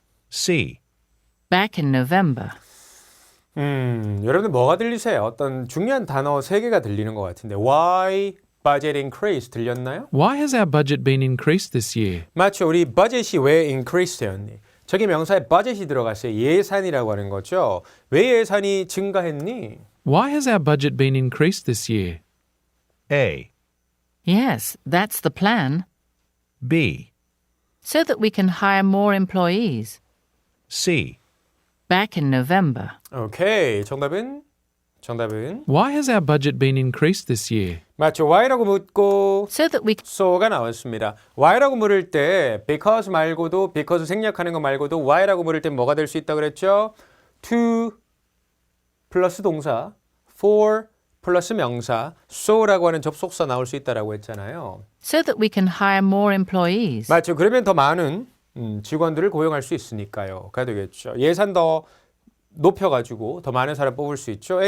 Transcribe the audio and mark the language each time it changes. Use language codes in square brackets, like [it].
[en] C. Back in November. [ko] 여러분들 뭐가 들리세요? 어떤 중요한 단어 3개가 들리는 것 같은데 [en] Why budget increase [ko] 들렸나요? [en] Why has our budget been increased this year? [ko] 맞죠. 우리 budget이 왜 increase 되었니? 저기 명사에 budget이 들어갔어요. 예산이라고 하는 거죠. 왜 예산이 증가했니? [en] Why has our budget been increased this year? A. Yes, that's the plan. B. So that we can hire more employees. C. Back in November. [ko] 오케이. 정답은 [en] Why has our budget been increased this year? [ko] 맞죠. why라고 묻고 [en] So that we [ko] so가 나왔습니다. why라고 물을 때 because 말고도 because 생략하는 거 말고도 why라고 물을 때 뭐가 될 수 있다고 그랬죠? to 플러스 동사, for 플러스 명사, so라고 하는 접속사 나올 수 있다라고 했잖아요. [en] so that we can hire more employees. [ko] 맞죠. 그러면 더 많은 직원들을 고용할 수 있으니까요. 가 되겠죠. 예산 더 높여가지고 더 많은 사람 뽑을 수 있죠.